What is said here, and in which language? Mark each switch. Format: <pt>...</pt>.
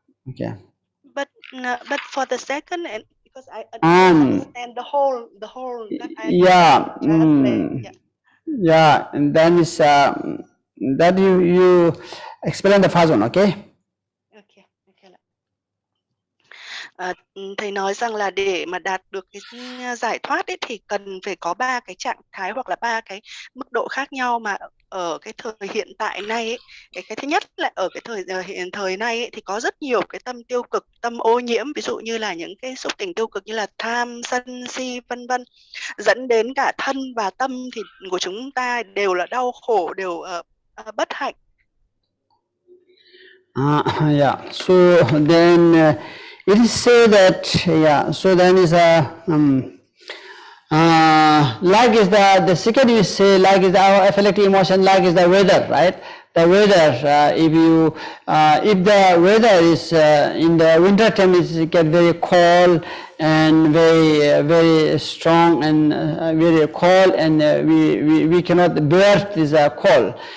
<en>Okay. But for the second, and because I understand the whole that I yeah, and then is that you explain the first one, okay? Okay.</en> <vi>Thầy nói rằng là để mà đạt được cái giải thoát ấy, thì cần phải có 3 cái trạng thái hoặc là 3 cái mức độ khác nhau, mà ở cái thời hiện tại này ấy, cái thứ nhất là ở cái hiện thời này ấy, thì có rất nhiều cái tâm tiêu cực, tâm ô nhiễm, ví dụ như là những cái xúc tình tiêu cực như là tham, sân, si, vân vân, dẫn đến cả thân và tâm thì của chúng ta đều là đau khổ, đều bất hạnh.</vi> <en>Yeah. So then it is said that So then is like is the second you say like is our affective emotion, like is the weather, right? The weather, if the weather is in the winter time, it get very cold and very strong and very cold, and we cannot bear this cold.</en>